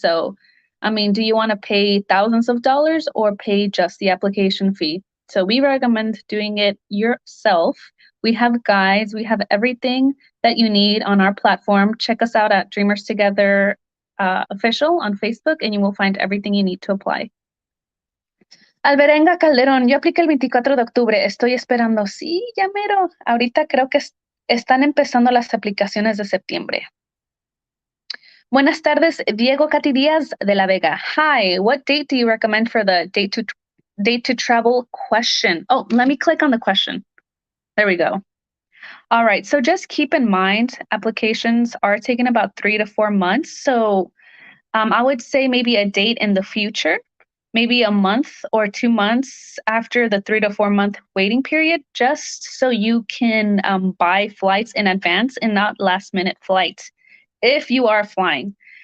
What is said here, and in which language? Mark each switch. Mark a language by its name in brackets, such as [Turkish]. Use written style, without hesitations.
[English] So, I mean, do you want to pay thousands of dollars or pay just the application fee? So we recommend doing it yourself. We have guides, we have everything that you need on our platform. Check us out at Dreamers Together official on Facebook, and you will find everything you need to apply. [Spanish] Alberenga Calderón, yo apliqué el 24 de octubre, estoy esperando. Sí, ya mero. Ahorita creo que están empezando las aplicaciones de septiembre. Buenas tardes, Diego Cati Díaz de la Vega. [English] Hi, what date do you recommend for the date to travel question? Oh, let me click on the question. There we go. All right, so just keep in mind applications are taking about 3 to 4 months. So I would say maybe a date in the future, maybe a month or 2 months after the 3 to 4 month waiting period, just so you can buy flights in advance and not last minute flights if you are flying.